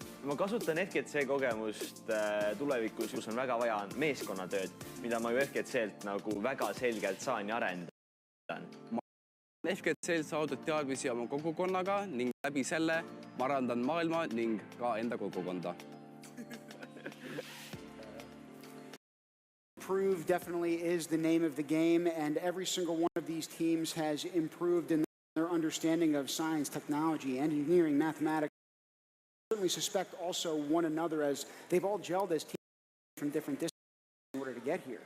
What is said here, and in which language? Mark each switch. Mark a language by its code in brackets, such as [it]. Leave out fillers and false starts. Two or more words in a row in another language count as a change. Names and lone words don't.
[et] Ma kasutan FGC kogemust tulevikus, kus on väga vaja meeskonnatööd, mida ma ju FGC-lt nagu väga selgelt saan ja arendan. FGC-l saadud teadmisi oma kogukonnaga ning läbi selle ma arendan maailma ning ka enda kogukonda. [en] Improve definitely is the name of the game, and every single one of these teams has improved in their understanding of science, technology, engineering, mathematics. I certainly suspect also one another as they've all gelled as teams from different disciplines in order to get here.